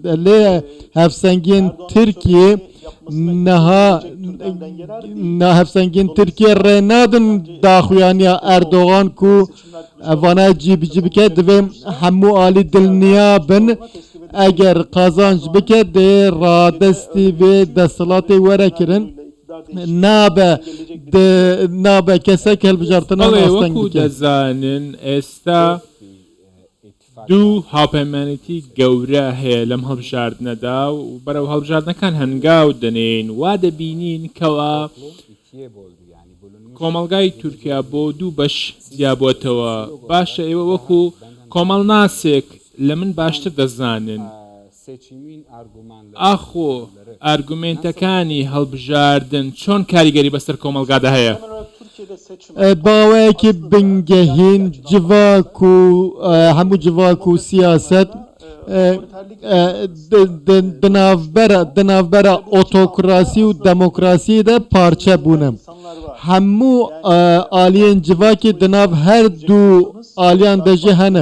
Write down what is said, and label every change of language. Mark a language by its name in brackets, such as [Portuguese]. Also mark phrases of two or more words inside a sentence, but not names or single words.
[Kurdish] Lê hevsengiyên Tirkiye neha hevsengiyên Tirkiye rê nadin daxuyaniya Erdogan ku evane cî bike divê hemû alî dilniya bin eger qazanç bike dê radestî vê deshilatê were kirin, nabe kesek hilbijartina asteng bike. Dezanin êsta [Central Kurdish] دوو هاوپەیمانێتی گەورە هەیە لەم هەڵبژاردنەدا و بەرەو هەڵبژاردنەکان هەنگاو دەنێن وا دەبینین کەوا کۆمەڵگای تورکیا بۆ دوو بەش جیابووەتەوە. باشە ئێوە وەکو کۆمەڵ ناسێک لە من باشتر دەزانن ئاخۆ ئارگومنتەکانی هەڵبژاردن چۆن کاریگەری بەسەر کۆمەڵگادا هەیە؟ [Kurdish] باوەیەکی بنگەهین civak û hemû civak û siyaset di navbera otokrasî û demokrasiyê de parçe bûne. Hemû aliyên civakê di nav her du aliyan de jî hene.